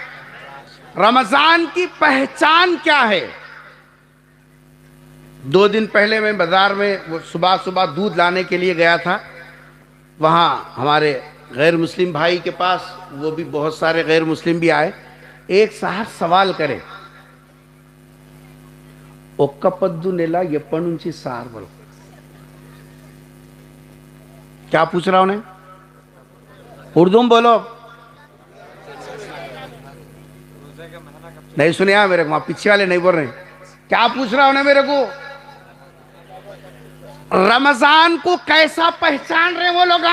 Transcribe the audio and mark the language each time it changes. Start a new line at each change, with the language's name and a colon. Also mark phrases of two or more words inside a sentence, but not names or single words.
Urdu: رمضان کی پہچان کیا ہے؟ 2 دن پہلے میں بازار میں صبح صبح دودھ لانے کے لیے گیا تھا، وہاں ہمارے غیر مسلم بھائی کے پاس، وہ بھی بہت سارے غیر مسلم بھی آئے، ایک صاحب سوال کرے،
Telugu: ఒక్క పొద్దు నెల ఎప్పటి నుంచి సార్
Urdu: بولو کیا پوچھ رہا انہیں؟ اردو میں بولو، نہیں سنیا میرے کو، وہاں پیچھے والے نہیں بول رہے ہیں، کیا پوچھ رہا انہیں میرے کو؟ رمضان کو کیسا پہچان رہے وہ لوگ؟